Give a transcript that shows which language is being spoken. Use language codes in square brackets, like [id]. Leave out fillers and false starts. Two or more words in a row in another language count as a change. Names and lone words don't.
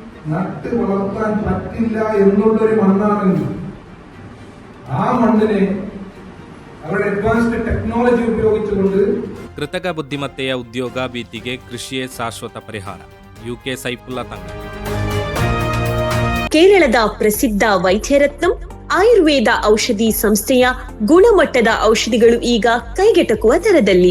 [ml] നട്ട് വളർത്താൻ പറ്റില്ല എന്നുള്ളൊരു മണ്ണാണെങ്കിൽ ആ മണ്ണിനെ അവരുടെ [en] advanced technology [ml] ഉപയോഗിച്ചുകൊണ്ട് [kn] ಕೃತಕ ಬುದ್ಧಿಮತ್ತೆಯ ಉದ್ಯೋಗ ಭೀತಿಗೆ ಕೃಷಿಯೇ ಶಾಶ್ವತ ಪರಿಹಾರ. ಯುಕೆ ಸೈಫುಲ್ಲಾ ತಂಗಲ್. ಕೇರಳದ ಪ್ರಸಿದ್ಧ ವೈದ್ಯರತ್ನಂ ಆಯುರ್ವೇದ ಔಷಧಿ ಸಂಸ್ಥೆಯ ಗುಣಮಟ್ಟದ ಔಷಧಿಗಳು ಈಗ ಕೈಗೆಟಕುವ ದರದಲ್ಲಿ.